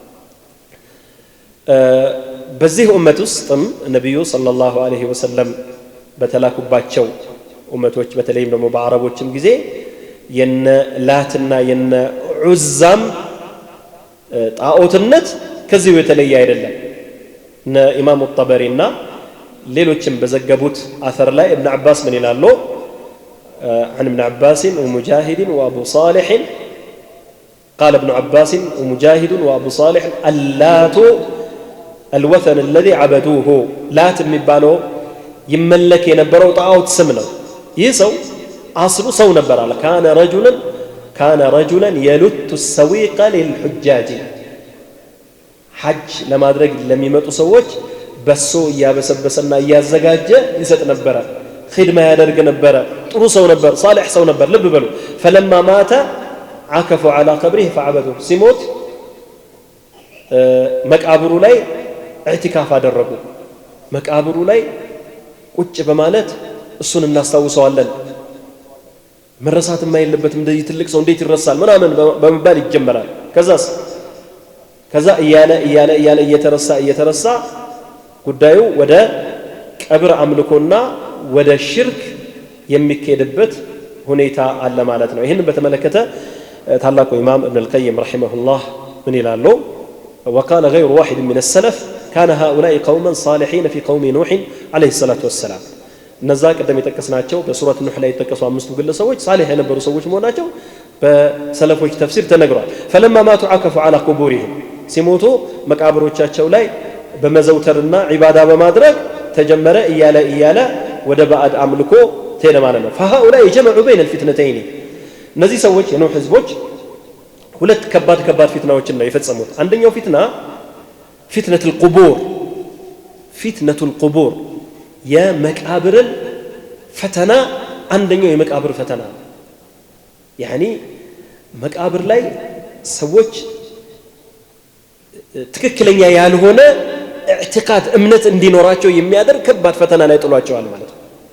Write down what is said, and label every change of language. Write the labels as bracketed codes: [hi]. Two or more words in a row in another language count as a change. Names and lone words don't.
[am] በዚህ ኡመት ውስጥም ነብዩ [ar] صلى الله عليه وسلم [am] በተላኩባቸው ኡመቶች በተለይም ደግሞ በአረቦችም ጊዜ የነ ላትና የነ ዑዛም ጣዖትነት ከዚህ የተለየ አይደለም እነ ኢማሙ ጠበሪና ሌሎችም በዘገቡት አثر ላይ [ar] ابن عباس [am] ምን ይላሉ [ar] عن ابن عباس ومجاهد وابو صالح قال ابن عباس ومجاهد وابو صالح اللات الوثن الذي عبدوه لات [am] የሚባለው ይመለክ የነበረው ጣዖት ስም ነው ይህ ሰው አስሉ ሰው ነበር አለ [ar] كان رجلا يلت السويق للحجاج [am] حج ለማድረግ ለሚመጡ ሰዎች በሶ ያበሰበሰና ያዘጋጀ ይሰጥ ነበር ኺድማ ያደርግ ነበር ጥሩ ሰው ነበር صالح ሰው ነበር ልብ በሉ [ar] فلما مات عكفوا على قبره فعبدوه [am] ሲሞት መቃብሩ ላይ اعتكاف አደረጉ መቃብሩ ላይ ቁጭ በማለት እሱን እናስታውሰዋለን መረሳት የማይለበትም እንደዚህ ትልቅ ሰው እንዴት ይረሳል ምናምን በመባል ይጀመራል ከዛ እያለ እየተረሳ ጉዳዩ ወደ ቀብር አምልኮና ወደ ሽርክ የሚከድበት ሁኔታ አለ ማለት ነው ይሄን በተመለከተ ታላቁ ኢማም [ar] ابن القيم رحمه الله [am] ምን ይላሉ [ar] وقال غير واحد من السلف كان هؤلاء قوما صالحين في قوم نوح عليه الصلاه [am] والسلام እነዛ ቀደም የተከስናቸው በሱረት ኑህ ላይ የተከሱ አምስቱ ግለሰቦች صالح የነበሩ ሰዎች መሆናቸው በሰለፎች ተፍሲር ተነግሯል [ar] فلما ماتوا عكفوا على قبورهم [am] ሲሞቱ መቃብሮቻቸው ላይ በመዘውተርና ዒባዳ በማድረግ ተጀመረ እያለ ወደ ባዕድ አምልኮ ተሄደ ማለት ነው [ar] فهؤلاء جمعوا بين الفتنتين [am] እነዚህ ሰዎች የኑህ ህዝቦች ሁለት ከባድ ፊትናዎችን ነው የፈጸሙት አንደኛው ፊትና [ar] فتنة القبور [am] የመቃብርን ፈተና አንደኛው የመቃብር ፈተና يعني መቃብር ላይ ሰዎች ትክክለኛ ያልሆነ اعتقاد እምነት እንዲኖራቸው የሚያደርግ ከባድ ፈተና ላይ ጥሏቸዋል ማለት ነው